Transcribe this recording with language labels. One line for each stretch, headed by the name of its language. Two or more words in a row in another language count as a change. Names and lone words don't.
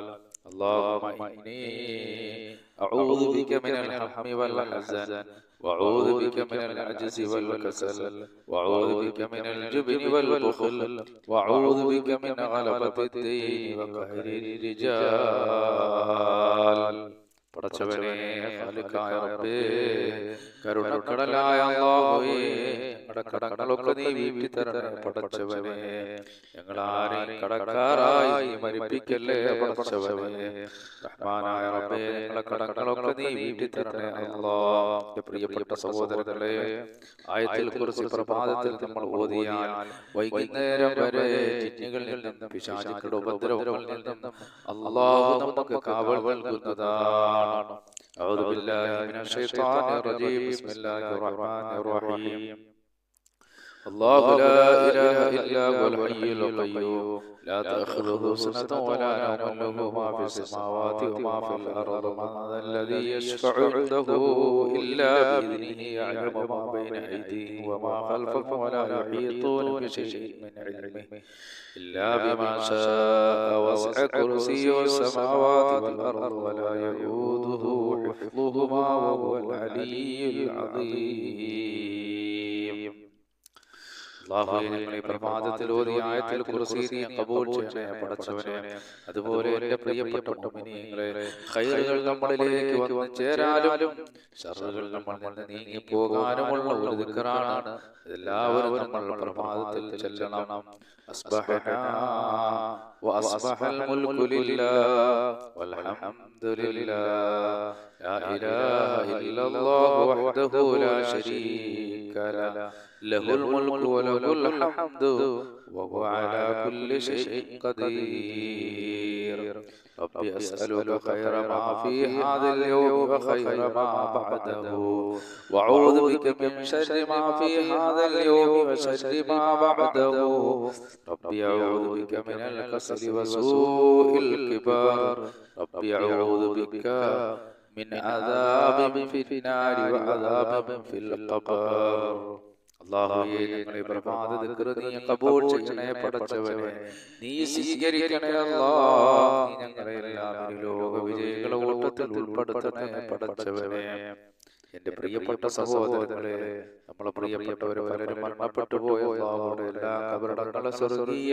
Arabic: اللهم إني أعوذ بك من الهم والحزن، وأعوذ بك من العجز والكسل، وأعوذ بك من الجبن والبخل، وأعوذ بك من غلبة الدين وقهر الرجال.
Malayalam: പടച്ചവനെ, ഖാലിഖായ റബ്ബേ, കരുണക്കടലായ അല്ലാഹുവേ, ഞങ്ങളുടെ കടങ്ങളൊക്കെ നീ വീട്ടി തരണേ പടച്ചവനെ. ഞങ്ങളാരെയും കടക്കാരായി മരിപ്പിക്കല്ലേ പടച്ചവനെ. റഹ്മാനായ റബ്ബേ, ഞങ്ങളുടെ കടങ്ങളൊക്കെ നീ വീട്ടി തരണേ അല്ലാഹ്. പ്രിയപ്പെട്ട സഹോദരങ്ങളെ, ആയത്തുൽ കുർസി പ്രഭാതത്തിൽ നമ്മൾ ഓതിയാൽ വൈകുന്നേരം വരെ ജിന്നുകളിൽ നിന്നും പിശാചുക്കളുടെ ഉപദ്രവങ്ങളിൽ നിന്നും അല്ലാഹു നമുക്ക് കാവൽ നൽകുന്നതാണ്.
Arabic: أعوذ بالله من الشيطان الرجيم. بسم الله الرحمن الرحيم. الله لا إله إلا هو الحي القيوم لا تأخذه سنة ولا نوم له ما في السماوات وما في الأرض. من ذا الذي يشفع عنده إلا بإذنه. يعلم ما بين أيديهم وما خلفهم ولا يحيطون بشيء من علمه إلا بما شاء. وسع كرسيه السماوات والأرض ولا يؤوده حفظهما وهو العلي العظيم.
Malayalam: അല്ലാഹുവേ, ഞങ്ങൾ ഈ പ്രഭാതത്തിൽ ഓതിയ ആയത്തുൽ കുർസി നീ ഖബൂൽ ചെയ്യണേ പടച്ചവനെ. അതുപോലെ എൻ്റെ പ്രിയപ്പെട്ട മുഅ്മിനീങ്ങളെ, ഖൈറുകൾ നമ്മളിലേക്ക് വന്നു ചേരാനും ശർറുകൾ നമ്മളിൽ നിന്ന് നീങ്ങി പോകാനുമുള്ള ഒരു ദിക്റാണ്. എല്ലാവരും നമ്മൾ പ്രഭാതത്തിൽ ചൊല്ലണം.
Arabic: അസ്ബഹനാ وأصبح الملك لله والحمد لله لا إله إلا الله وحده لا شريك له له الملك وله الحمد وهو على كل شيء قدير ربي أسألك خير ما في هذا اليوم وخير ما بعده وأعوذ بك من شر ما في هذا اليوم وشر ما بعده ربي أعوذ بك من الكسل وسوء الكبار ربي أعوذ بك من عذاب في النار وعذاب في القبر
Malayalam: അല്ലാഹുവേ ഞങ്ങളെ പ്രഭാത ദിക്ർ നീ ഖബൂൽ ചെയ്യണേ പടച്ചവനെ നീ സ്വീകരിക്കണേ അല്ലാഹ് നീ ഞങ്ങളെ എല്ലാവരും ലോക വിജയികളുടെ കൂട്ടത്തിൽ ഉൾപ്പെടുത്തണേ പടച്ചവനെ എന്റെ പ്രിയപ്പെട്ട സഹോദരങ്ങളെ നമ്മളെ പ്രിയപ്പെട്ടവർ പലരും മരണപ്പെട്ടു പോയ അല്ലാഹുവേ എല്ലാ ഖബറടങ്ങളെ സ്വർഗ്ഗീയ